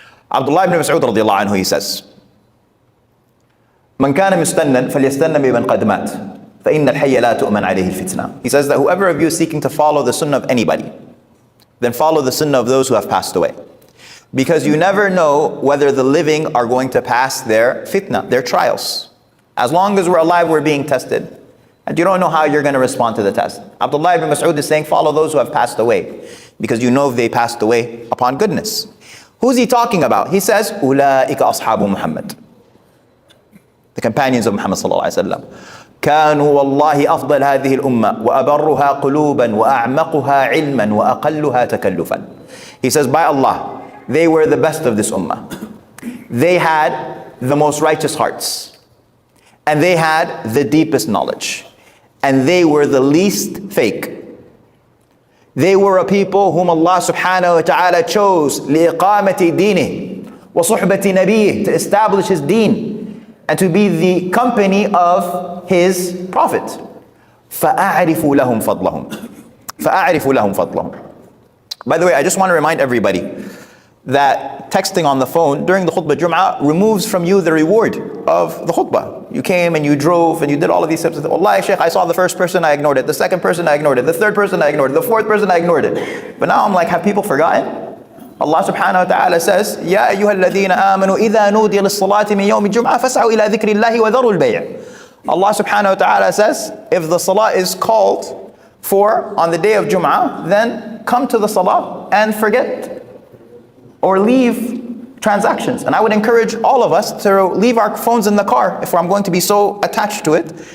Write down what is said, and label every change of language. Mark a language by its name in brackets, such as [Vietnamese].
[English] Abdullah ibn Mas'ud radiallahu anhu, he says, [Arabic] من كان مستنا فليستنى بمن قد مات فإن الحي لا تؤمن عليه الفتنة. [English] He says that whoever of you is seeking to follow the sunnah of anybody, then follow the sunnah of those who have passed away. Because you never know whether the living are going to pass their fitna, their trials. As long as we're alive, we're being tested. And you don't know how you're going to respond to the test. Abdullah ibn Mas'ud is saying, follow those who have passed away. Because you know they passed away upon goodness. Who's he talking about? He says, [Arabic] أُولَٰئِكَ أَصْحَابُ مُحَمَّدٍ. [English] The companions of Muhammad sallallahu alaihi wasallam. [Arabic] كانوا والله أفضل هذه الأمة وأبرها قلوبا وأعمقها علما وأقلها تكلفا. [English] He says, by Allah, they were the best of this ummah. They had the most righteous hearts. And they had the deepest knowledge. And they were the least fake. They were a people whom Allah subhanahu wa ta'ala chose [Arabic] لِإِقَامَةِ دِينِهِ وَصُحْبَةِ نَبِيهِ, [English] to establish His deen and to be the company of His Prophet. [Arabic] فَأَعْرِفُوا لَهُمْ فَضْلَهُمْ فَأَعْرِفُوا لَهُمْ فَضْلَهُمْ. [English] By the way, I just want to remind everybody that texting on the phone during the khutbah Jum'ah removes from you the reward of the khutbah. You came and you drove and you did all of these steps. Wallahi Shaykh, I saw the first person, I ignored it. The second person, I ignored it. The third person, I ignored it. The fourth person, I ignored it. But now I'm like, have people forgotten? Allah subhanahu wa ta'ala says, [Arabic] يَا أَيُّهَا الَّذِينَ آمَنُوا إِذَا نُودِيَ لِلصَّلَاةِ مِنْ يَوْمِ الْجُمْعَةِ فَاسْعَوْا إِلَى ذِكْرِ اللَّهِ وَذَرُوا الْبَيْعَ. [English] Allah subhanahu wa ta'ala says, if the salah is called for on the day of Jum'ah, then come to the salah and forget or leave transactions. And I would encourage all of us to leave our phones in the car if I'm going to be so attached to it.